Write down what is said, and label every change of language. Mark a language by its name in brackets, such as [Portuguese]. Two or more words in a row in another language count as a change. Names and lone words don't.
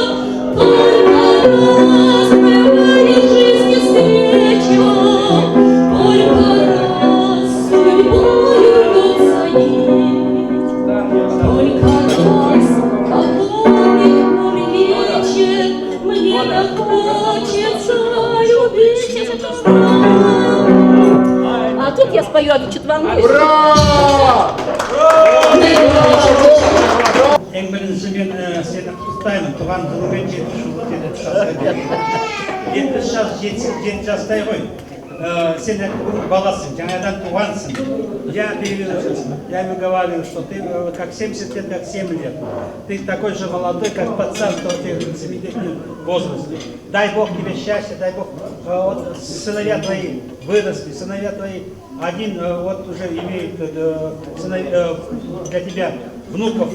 [Russian] Только раз бывает в жизни встреча, только раз судьбою рвется нить, только раз огонь мой вечер мне так хочется любить. А тут я спою, а ты что-то волнуешься. Ура! [Kazakh] Ең бірінші мен сені құттықтаймын, туған күніңмен 70 жас 7 жастай ғой. Сен бүгін баласың, жаңадан туғансың. [Russian] Я ему говорю, что ты как 70 лет, как 7 лет. Ты такой же молодой, как пацан, что ты в 7-летнем возрасте. Дай Бог тебе счастья, дай Бог. Вот сыновья твои выросли, сыновья твои один вот уже имеет для тебя внуков.